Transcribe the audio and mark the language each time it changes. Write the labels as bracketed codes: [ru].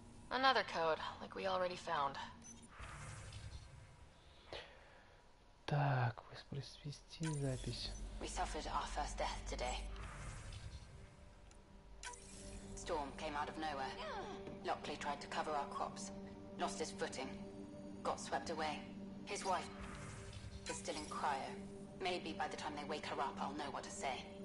[en] Another code, like we already found. [ru] Так, воспроизвести запись. [en] We suffered our first death today. Storm came out of nowhere. Lockley tried to cover our crops. Lost his footing. Got swept away. His wife is still in cryo. Maybe by the time they wake her up, I'll know what to say.